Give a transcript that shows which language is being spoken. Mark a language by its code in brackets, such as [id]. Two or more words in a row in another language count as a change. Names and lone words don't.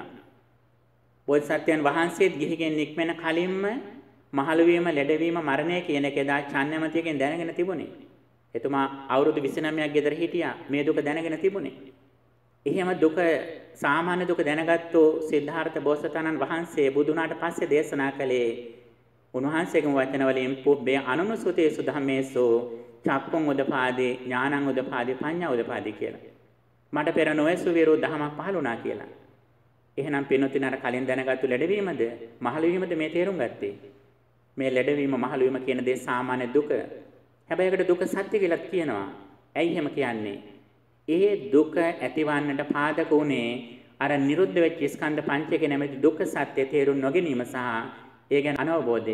[si] බෝධිසත්වයන් වහන්සේත් ගිහිගෙන් නික්මෙන කලින්ම මහලු වීම, ලෙඩවීම, මරණය කියන එක එදා චන්නමතියකින් දැනගෙන තිබුණේ. එතුමා අවුරුදු 29ක් ගෙදර හිටියා. මේ දුක දැනගෙන තිබුණේ. එහෙම දුක සාමාන්‍ය දුක දැනගත්තු සිද්ධාර්ථ බෝසතාණන් වහන්සේ බුදුනාට පස්සේ දේශනා කළේ උන්වහන්සේගේම වචන වලින් [pi] පුබ්බේ අනුනුසුතේසු ධම්මේසු චක්කුං උදපාදී ඥානං උදපාදී පඤ්ඤා උදපාදී [si] කියලා. මට පෙර නොයසු විරු දහමක් පහළුණා කියලා. එහෙනම් පින්නොතින අර කලින් දැනගත්තු ලැබවීමද මහලු වීමද මේ තේරුම් ගත්තේ. මේ ලැබවීම මහලු වීම කියන දේ සාමාන්‍ය දුක. හැබැයි ඒකට දුක සත්‍ය කියලා කියනවා. ඇයි එහෙම කියන්නේ? ඒ දුක ඇතිවන්නට පාදක උනේ අර නිරුද්ධ වෙච්ච ස්කන්ධ පංචකේ නැමැති දුක්ඛ සත්‍ය තේරුම් නොගැනීම සහ ඒ ගැන අනවබෝධය.